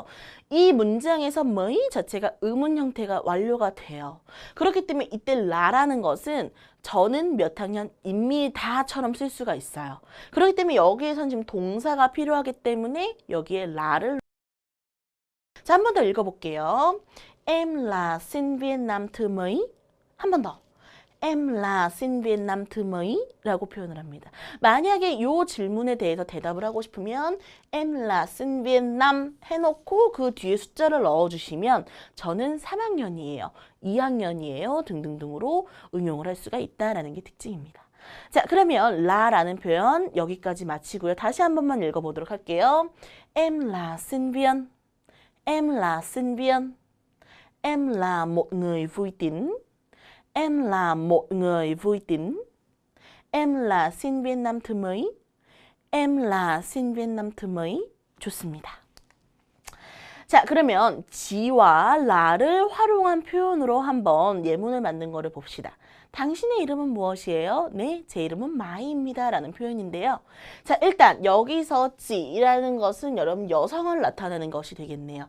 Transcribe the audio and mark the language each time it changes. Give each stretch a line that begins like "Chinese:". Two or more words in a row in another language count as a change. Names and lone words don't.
Korean: 이 문장에서 뭐이 자체가 의문 형태가 완료가 돼요. 그렇기 때문에 이때 라라는 것은 저는 몇 학년입니다처럼 쓸 수가 있어요. 그렇기 때문에 여기에선 지금 동사가 필요하기 때문에 여기에 라를 자, 한 번 더 읽어볼게요.
Vietnamese: Em là sinh viên năm thứ mấy?
Korean: 한 번 더.
Vietnamese: Em là sinh viên năm thứ mấy?
Korean: 라고 표현을 합니다. 만약에 이 질문에 대해서 대답을 하고 싶으면
Vietnamese: Em là sinh viên năm
Korean: 해놓고 그 뒤에 숫자를 넣어주시면 저는 3학년이에요. 2학년이에요. 등등등으로 응용을 할 수가 있다는 게 특징입니다. 자, 그러면 라라는 표현 여기까지 마치고요. 다시 한 번만 읽어보도록 할게요.
Vietnamese: Em là sinh viên. Em là sinh viên. Em là một người vui tính. Em là một người vui tính. Em là sinh viên năm thứ mấy? Em là sinh viên năm thứ mấy?
Korean: 좋습니다. 자, 그러면 지와 라를 활용한 표현으로 한번 예문을 만든 거를 봅시다. 당신의 이름은 무엇이에요? 네, 제 이름은 마이입니다. 라는 표현인데요. 자, 일단 여기서 지라는 것은 여러분 여성을 나타내는 것이 되겠네요.